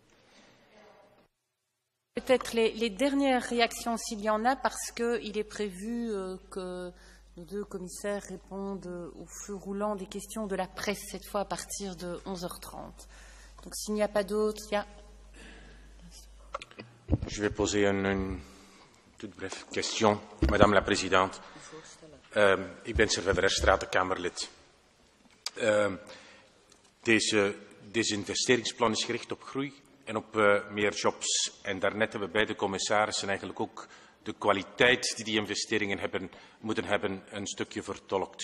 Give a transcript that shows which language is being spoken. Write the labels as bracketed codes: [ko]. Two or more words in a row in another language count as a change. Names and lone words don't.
[fr] Peut-être les dernières réactions, s'il y en a, parce qu'il est prévu que nos 2 commissaires répondent au feu roulant des questions de la presse, cette fois à partir de 11h30. Donc s'il n'y a pas d'autres, il y a... Je vais poser une toute brève question, Madame la Présidente. [nl] Ik ben Sylvain Verstraeten, Kamerlid. Deze investeringsplan is gericht op groei en op meer jobs. En daarnet hebben beide commissarissen eigenlijk ook de kwaliteit die investeringen moeten hebben een stukje vertolkt.